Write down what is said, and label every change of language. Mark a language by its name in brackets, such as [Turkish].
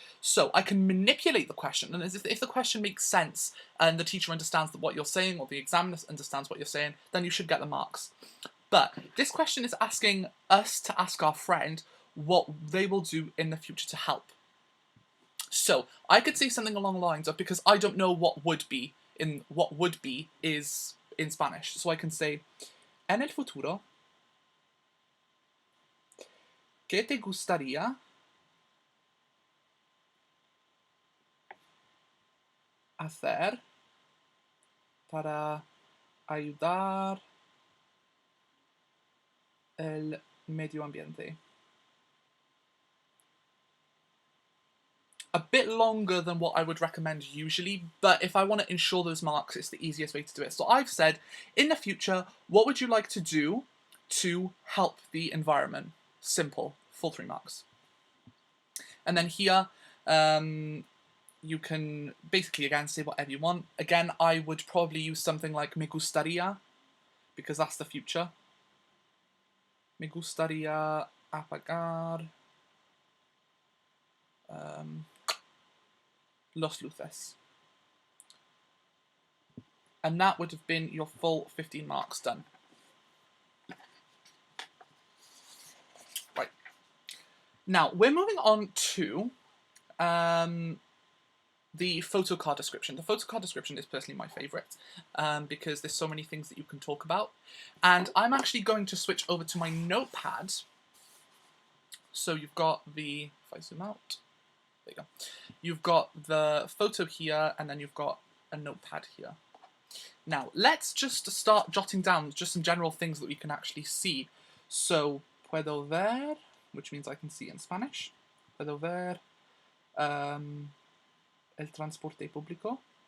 [English] So I can manipulate the question, and if the question makes sense and the teacher understands what you're saying, or the examiner understands what you're saying, then you should get the marks. But this question is asking us to ask our friend what they will do in the future to help. So I could say something along the lines of, because I don't know what would be is in Spanish. So I can say, [Spanish] en el futuro, ¿qué te gustaría hacer para ayudar el medio ambiente? [English] A bit longer than what I would recommend usually, but if I want to ensure those marks, it's the easiest way to do it. So I've said, in the future, what would you like to do to help the environment? Simple, full 3 marks. And then here, you can basically, again, say whatever you want. Again, I would probably use something like me gustaría, because that's the future. [Spanish] Me gustaría apagar los luces. [English] And that would have been your full 15 marks done. Right. Now, we're moving on to the photocard description. The photocard description is personally my favourite, because there's so many things that you can talk about. And I'm actually going to switch over to my notepad. So you've got the, if I zoom out, there you go. You've got the photo here, and then you've got a notepad here. Now, let's just start jotting down just some general things that we can actually see. So, puedo ver, which means I can see in Spanish. [Spanish] Puedo ver el transporte público.